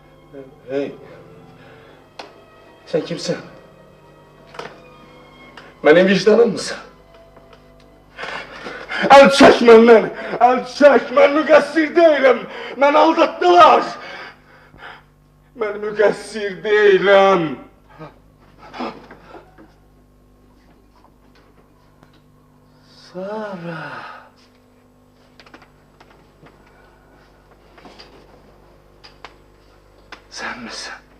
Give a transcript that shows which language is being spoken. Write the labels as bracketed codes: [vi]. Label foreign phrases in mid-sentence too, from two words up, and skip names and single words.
[tr] Hey, sen kimsin? Benim vicdanım mısın? [az] El çək məndən, el çək, mən müqəssir deyiləm, mən aldatdılar. Mən müqəssir deyiləm. Sara. [tr] Sen misin?